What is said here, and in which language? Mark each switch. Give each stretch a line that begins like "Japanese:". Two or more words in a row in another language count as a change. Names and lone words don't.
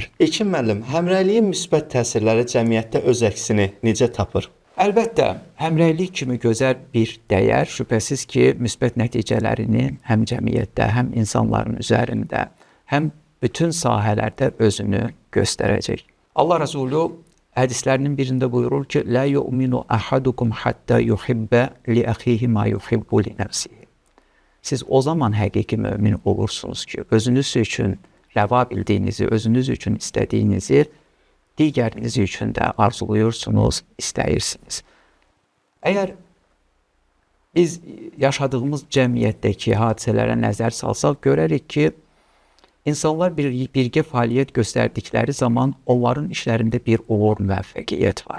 Azerbaijani: İlkin müəllim, həmrəyliyin müsbət təsirləri cəmiyyətdə öz əksini necə tapır? Əlbəttə, həmrəylik kimi gözəl bir dəyər şübhəsiz ki, müsbət nəticələrini həm cəmiyyətdə, həm insanların üzərində, həm bütün sahələrdə özünü göstərəcək. Allah Resulü hədislərinin birində buyurur ki,
Arabic: "لا يؤمن أحدكم حتى يحب لأخيه ما يحب لنفسه."
Azerbaijani: Siz o zaman həqiqi mömin olursunuz ki, özünüz üçün rəva bildiyinizi, özünüz üçün istədiyinizi digəriniz üçün də arzuluyursunuz, istəyirsiniz. Əgər biz yaşadığımız cəmiyyətdəki hadisələrə nəzər salsaq, görərik ki, insanlar birgə fəaliyyət göstərdikləri zaman onların işlərində bir uğur, müvəffəqiyyət var.